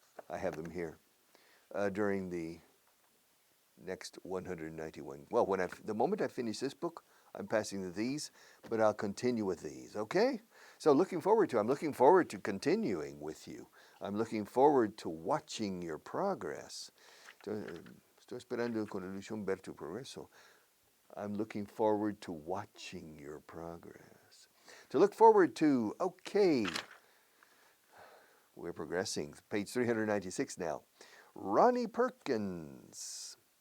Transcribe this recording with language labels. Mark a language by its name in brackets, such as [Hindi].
[English] I have them here during the next 191. Well, the moment I finish this book, I'm passing to these, but I'll continue with these, okay? So I'm looking forward to continuing with you. I'm looking forward to watching your progress. [Spanish] Estoy esperando con ilusión ver tu progreso. [English] I'm looking forward to watching your progress. To look forward to, okay. We're progressing. Page 396 now. Ronnie Perkins.